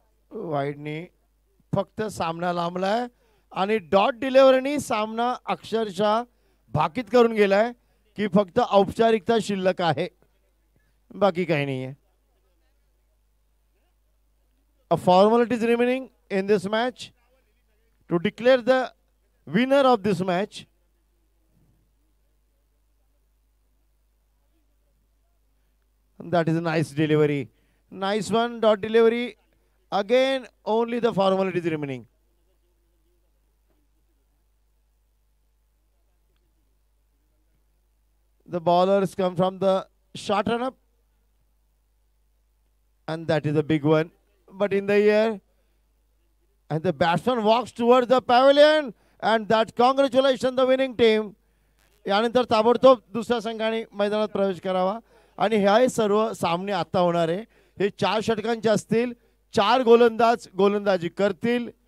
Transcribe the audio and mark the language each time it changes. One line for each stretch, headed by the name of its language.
Marathi: वाईडनी फक्त सामना लांबलाय आणि डॉट डिलिव्हरीनी सामना अक्षरशः भाकीत करून गेलाय की फक्त औपचारिकता शिल्लक आहे, बाकी काही नाही आहे.
English: A formality is remaining in this match to declare the winner of this match. That is a nice delivery. Nice one, dot delivery. Again, only the formality is remaining. The bowlers come from the short run up, and that is a big one. But in the air, and the batsman walks towards the pavilion, and that congratulations the winning team.
Marathi: यानंतर ताबडतोब दुसऱ्या संघाने मैदानात प्रवेश करावा. आणि हे सर्व सामने आता होणार आहे. हे 4 षटकांचे असतील. 4 गोलंदाज गोलंदाजी करतील.